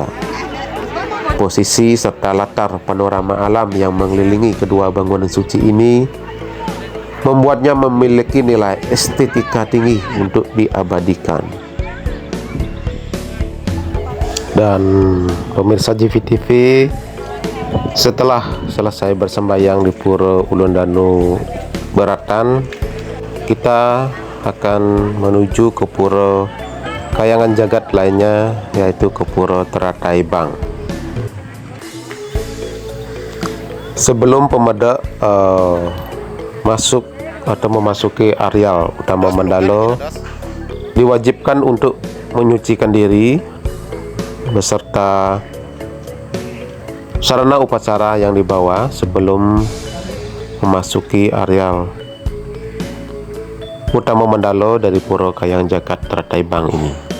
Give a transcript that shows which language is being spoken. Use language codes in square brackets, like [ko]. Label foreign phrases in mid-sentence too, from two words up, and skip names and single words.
[id] Posisi serta latar panorama alam yang mengelilingi kedua bangunan suci ini membuatnya memiliki nilai estetika tinggi untuk diabadikan. Dan pemirsa JVTV, setelah selesai bersembayang di Pura Ulun Danu Baratan, kita akan menuju ke pura kayangan jagat lainnya, yaitu ke Pura Teratai Bang. Sebelum pemedak masuk atau memasuki areal utama Mandalo, diwajibkan untuk menyucikan diri beserta sarana upacara yang dibawa sebelum memasuki areal utama Mandalo dari Pura Kayang Jagat Teratai Bang ini.